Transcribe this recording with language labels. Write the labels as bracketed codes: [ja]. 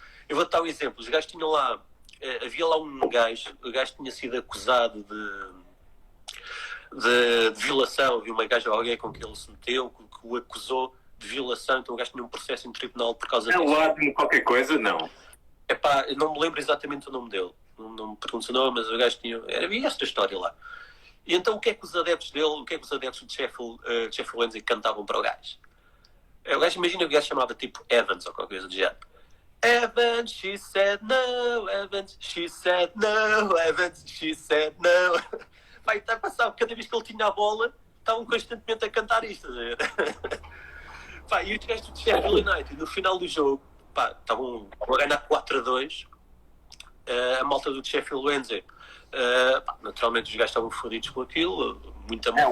[pt] Eu vou dar um exemplo, os gajos tinham lá... Havia lá um gajo, o gajo tinha sido acusado de violação, havia uma gaja, alguém com que ele se meteu, que o acusou de violação, então o gajo tinha um processo em tribunal por causa disso. É lá de qualquer coisa? Não. Epá, eu não me lembro exatamente o nome dele, não me pergunto o nome, mas o gajo tinha... Havia esta história lá. E então o que é que os adeptos dele, o que é que os adeptos de Sheffield Wednesday cantavam para o gajo? O gajo, imagina que o gajo chamava tipo Evans ou qualquer coisa do género. [en] Evans, she said no, Evans, she said no, Evans, she said no. [pt] Vai, está a passar, cada vez que ele tinha a bola, estavam constantemente a cantar isto. Pá, e os gajos do Sheffield United, no final do jogo, pá, estavam a ganhar 4-2, a malta do Sheffield Wednesday, pá, naturalmente os gajos estavam fodidos com aquilo, muita malta